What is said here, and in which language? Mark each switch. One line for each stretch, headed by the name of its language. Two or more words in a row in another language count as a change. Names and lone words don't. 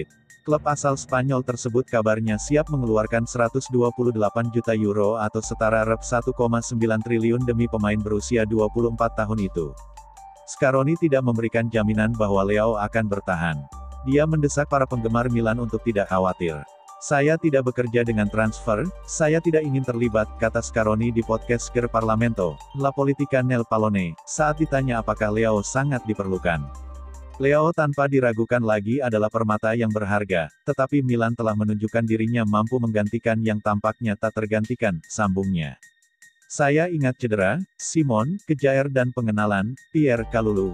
Indonesian: Klub asal Spanyol tersebut kabarnya siap mengeluarkan 128 juta euro atau setara rep 1,9 triliun demi pemain berusia 24 tahun itu. Scaroni tidak memberikan jaminan bahwa Leao akan bertahan. Dia mendesak para penggemar Milan untuk tidak khawatir. "Saya tidak bekerja dengan transfer, saya tidak ingin terlibat," kata Scaroni di podcast Ger Parlamento, La Politica nel Pallone, saat ditanya apakah Leao sangat diperlukan. Leao tanpa diragukan lagi adalah permata yang berharga, tetapi Milan telah menunjukkan dirinya mampu menggantikan yang tampaknya tak tergantikan, sambungnya. "Saya ingat cedera, Simon, Kejair dan pengenalan, Pierre Kalulu.